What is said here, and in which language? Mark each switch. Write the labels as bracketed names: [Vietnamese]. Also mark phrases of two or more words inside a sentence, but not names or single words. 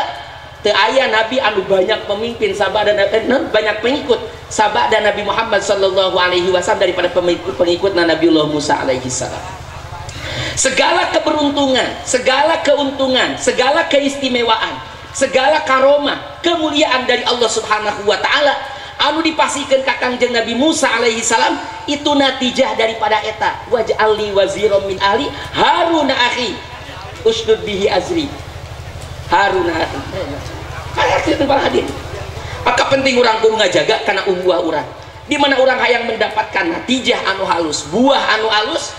[Sundanese] Teu aya nabi anu banyak pemimpin sabada banyak pengikut sabada Nabi Muhammad [Arabic] صلى الله عليه وسلم [Sundanese] daripada pengikutna Nabiullah Musa [Arabic] عليه السلام. [Indonesian] Segala keberuntungan, segala keuntungan, segala keistimewaan, segala karomah, kemuliaan dari Allah [Arabic] سبحانه وتعالى [Sundanese] anu dipasihkeun ka Kangjeng Nabi Musa [Arabic] عليه السلام, [Indonesian] itu natijah daripada eta [Arabic] واجعل لي وزيرا من أهلي هارون أخي اشدد به أزري. هارون أخي, [Sundanese] maka penting urang kudu ngajaga kana uhuah urang, di mana urang hayang mendapatkan natijah anu halus, buah anu halus.